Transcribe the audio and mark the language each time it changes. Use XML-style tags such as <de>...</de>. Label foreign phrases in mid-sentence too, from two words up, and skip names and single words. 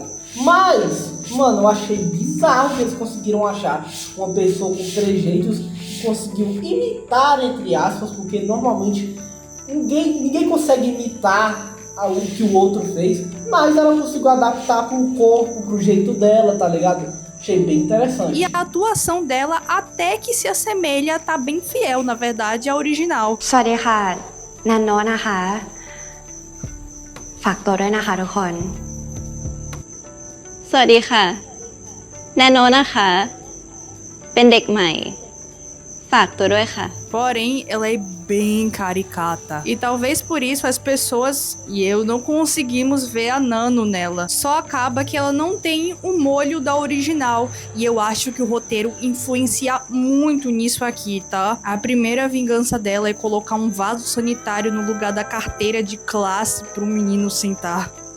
<pt>Mas, mano, eu achei bizarro que eles conseguiram achar uma pessoa com trejeitos que conseguiu imitar, entre aspas, porque normalmente ninguém consegue imitar o que o outro fez, mas ela conseguiu adaptar pro corpo, pro jeito dela, tá ligado? Achei bem interessante. E a atuação dela até que se assemelha, tá bem fiel, na verdade, à original.</pt> <th>สวัสดีค่ะแนนโนะนะคะฝากตัวด้วยนะคะทุกคนสวัสดีค่ะแนนโนะนะคะเป็นเด็กใหม่ฝากตัวด้วยค่ะ</th> <pt>Porém, ela é bem caricata. E talvez por isso as pessoas e eu não conseguimos ver a Nano nela. Só acaba que ela não tem o molho da original. E eu acho que o roteiro influencia muito nisso aqui, tá? A primeira vingança dela é colocar um vaso sanitário no lugar da carteira de classe pro menino sentar.</pt>